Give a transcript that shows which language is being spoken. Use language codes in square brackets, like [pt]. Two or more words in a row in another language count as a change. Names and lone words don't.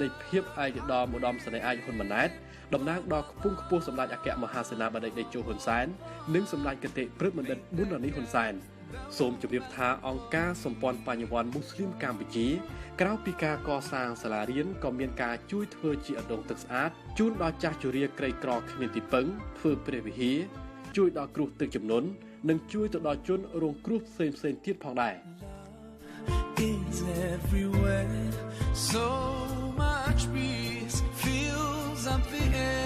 [km] តីភាពឯកឧត្តមសេនីយ៍ឯកហ៊ុនម៉ាណែតតំណាងដល់ខ្ពង់ខ្ពស់សម្ដេចអគ្គមហាសេនាបតីតេជោហ៊ុនសែននិងសម្ដេចគតិព្រឹទ្ធបណ្ឌិតប៊ុនរ៉ានីហ៊ុនសែនសូមជម្រាបថាអង្គការសម្ព័ន្ធបញ្ញវន្តមូស្លីមកម្ពុជាក្រៅពីការកសាងសាលារៀនក៏មានការជួយធ្វើជាអណ្ដូងទឹកស្អាតជូនដល់ចាស់ជរាក្រីក្រគ្មានទីពឹងធ្វើព្រះវិហារជួយដល់គ្រោះទឹកជំនន់និងជួយទៅដល់ជនរងគ្រោះផ្សេងៗទៀតផងដែរ [en] Is everywhere, so much peace fills up the